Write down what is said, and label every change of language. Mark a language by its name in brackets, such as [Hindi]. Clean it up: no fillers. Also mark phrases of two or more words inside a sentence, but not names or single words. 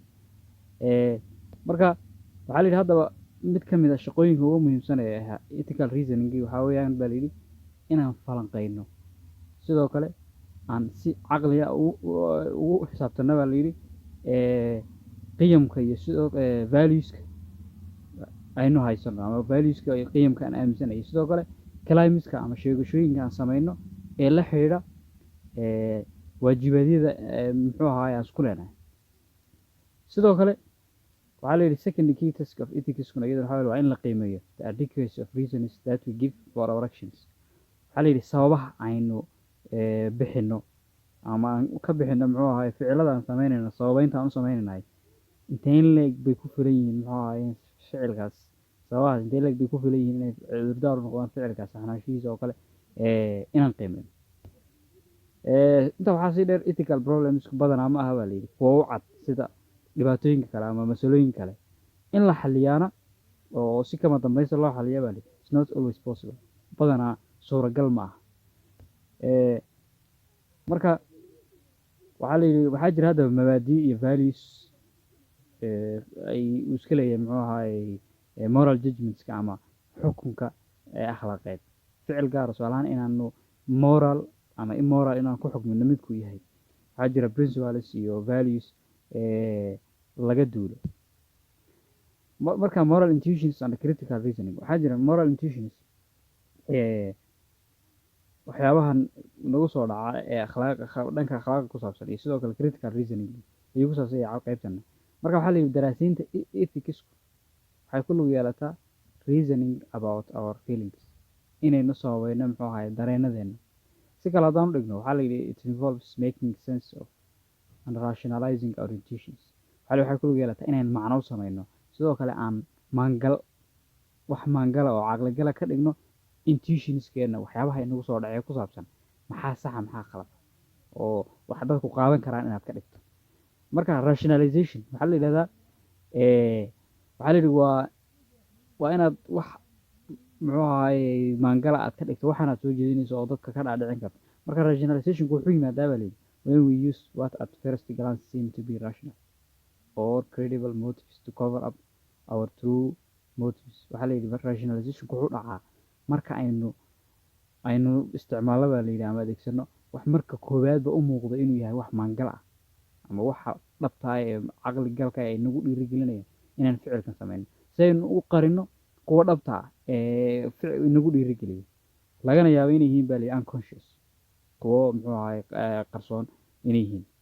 [Somali] Marka waxaa la yidhi haddaba mid ka mid ah shaqooyinka ugu muhiimsan ee [English] ethical reasoning [Somali] waxaa weeyaan baa la yidhi inaan falanqeyno, sidoo kale aan si caqli ah ugu xisaabtano baa la yidhi qiyamka iyo sidoo valueska aynu haysano ama valueska iyo qiyamka aan aaminsanahay, sidoo kale claimska ama sheegashooyinka aan samayno ee la xidhiidha waajibaadyada muxuu ahaay aan isku leenahay. Sidoo kale waxaa la yidhi [English] second key task of ethics [Somali] iyadana waa in la qiimeeyo [English] the adequacy of reasons that we give for our actions. [Somali] waxaa la yidhi sababaha aynu bixino ama aan ka bixino muxuu ahaay ficilada aan samaynayno, sababeynta aan u samaynaynay intee leeg bay ku filan yihiin muxuu ahaay ficilkaas. sababahaas intee leeg bay ku filan yihiin inay cudurdaar u noqdaan ficilkaas saxnaanshihiisa oo kale inaan qiimeyno. Intaa waxaa sii dheer [English] ethical problems [Somali] badanaa ma aha baa la yidhi kuwa u cad sida dhibaatooyinka kale ama masalooyin kale in la xaliyaana oo si kama dambaysta loo xaliya baa la yidhi [English] it's not always possible. [Somali] Badanaa suuragal ma aha. Marka waxaa la yidhi waxaa jira haddaba mabaadii iyo values ay iska leeyahay muxuu ahaay [English] moral judgmentska [Somali] ama xukunka akhlaaqeed. Ficil gaar tusaalahaan inaanu moral ama immoral inaan ku xukmino midku yahay, waxaa jira principles iyo values laga duulo. Marka [English] moral intuitions and critical reasoning [Somali] waxaa jira [English] moral intuitions [Somali] waxyaabahan nagu soo dhaca ee dhanka akhlaaqda ku saabsan iyo sidoo kale [English] critical reasoning [Somali] ayuu ku saabsan yahay qaybtana. Marka waxaa la yidhi daraasiinta ethics waxay ku lug yeelataa [English] reasoning about our feelings, [Somali] inaynu sababayno muxuu ahaay dareenadeena. Si kale haddaan u dhigno waxaa la yidhi [English] it involves making sense of and rationalizing our intuitions. [Somali] waxay ku lug yeelataa inaynu macno u samayno, sidoo kale aan wax maangala oo caqligala ka dhigno intuitionskeena, waxyaabaha inagu soo dhacay ku saabsan maxaa saxa maxaa qalad oo wax dadku qaadan karaan inaad ka dhigto. Marka rationalization waxaa la yidhahdaa waxaa la yidhi waa inaad wax muxuu ahaay maangala aad ka dhigto waxaanaad soo jeedinayso oo dadka ka dhaadhicin karto. Marka rationalizationku wuxuu yimaadaa baa la yidhi [English] when we use what at first glance seem to be rational or credible motives to cover up our true motives. [Somali] waxaa la yidhi rationalizationku wuxuu dhacaa marka aynu isticmaalno baa la yidhi ama adeegsano wax marka koowaadba u muuqdo inuu yahay wax maangal ah ama waxa dhabta ah ee caqli galka ay nagu dhiirigelinayaan inaan ficilkan samayno si aynu u qarino kuwa dhabta ah ee nagu dhiirigeliya, lagana yaabo inay yihiin baa la yidhi unconscious, kuwo muxuu ahaay qarsoon inay yihiin.